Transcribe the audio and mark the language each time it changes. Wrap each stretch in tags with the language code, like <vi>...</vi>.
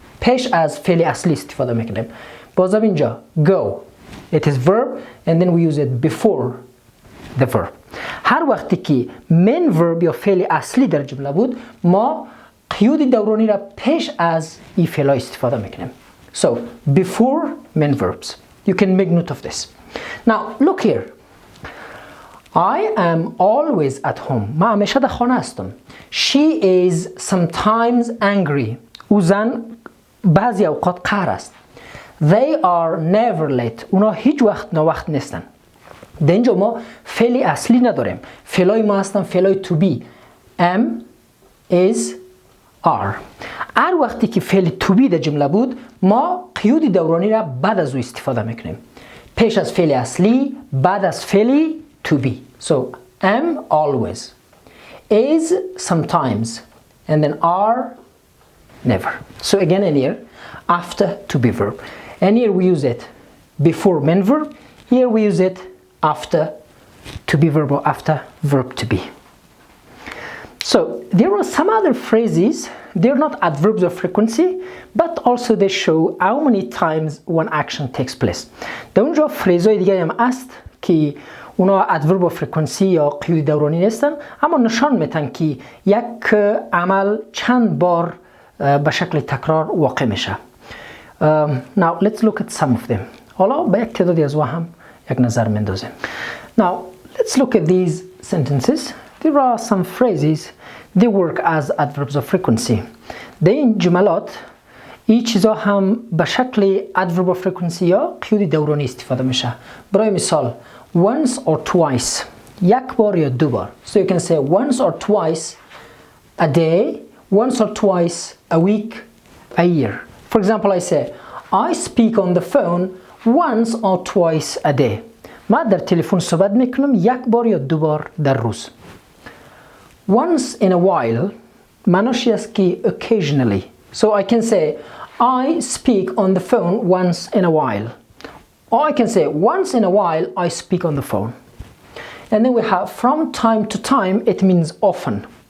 <fa>پیش از فعل اصلی استفاده میکنیم. بازم اینجا</fa> <en>go, it is verb and then we use it before the verb.</en> <fa>هر وقتی که</fa> <en>main verb</en> <fa>یا فعل اصلی در جمله بود، ما قیود دورانی را پیش از این فعل استفاده میکنیم.</fa> <en>So before main verbs. You can make note of this. Now look here. I am always at home.</en> <fa>من همیشه در خانه هستم.</fa> <en>She is sometimes angry.</en> <fa>او زن بعضی اوقات قهر است.</fa> <en>They are never late.</en> <fa>اونا هیچ وقت ناوقت نیستن. در اینجا ما فعل اصلی نداریم. فعلای ما هستن فعلای to be.</fa> <en>am, is, are.</en> <fa>هر وقتی که فعل to be در جمله بود ما قیود دورانی را بعد از او استفاده میکنیم. پیش از فعل اصلی، بعد از فعل to be.</fa> <en>So am always, is sometimes, and then are never. So again in here, after to be verb. And here we use it before main verb. Here we use it after to be verb or after verb to be. So there are some other phrases. They're not adverbs of frequency, but also they show how many times one action takes place.</en> <fa>در اونجا فریزهای دیگه هم است که اونا</fa> <en>adverb of frequency</en> <fa>یا قیود دورانی نیستن، اما نشان میتن که یک عمل چند بار به شکل تکرار واقع میشه.</fa> <en>Now let's look at some of them.</en> <fa>حالا به یک تعدادی از هم یک نظر مندازیم.</fa> <en>Now let's look at these sentences. There are some phrases they work as adverbs of frequency.</en> <fa>در این جملات این چیزا هم به شکل</fa> <en>adverb of frequency</en> <fa>یا قیود دورانی استفاده میشه. برای مثال</fa> <en>once or twice،</en> <fa>یک بار یا دو بار.</fa> <en>So you can say once or twice a day, once or twice a week, a year. For example, I say I speak on the phone once or twice a day.</en> <fa>ما در تلفن صحبت میکنم یک بار یا دو بار در روز.</fa> <en>Once in a while</en> <fa>معناش است که</fa> <en>occasionally. So I can say I speak on the phone once in a while. Or I can say once in a while I speak on the phone. And then we have from time to time, it means often.</en>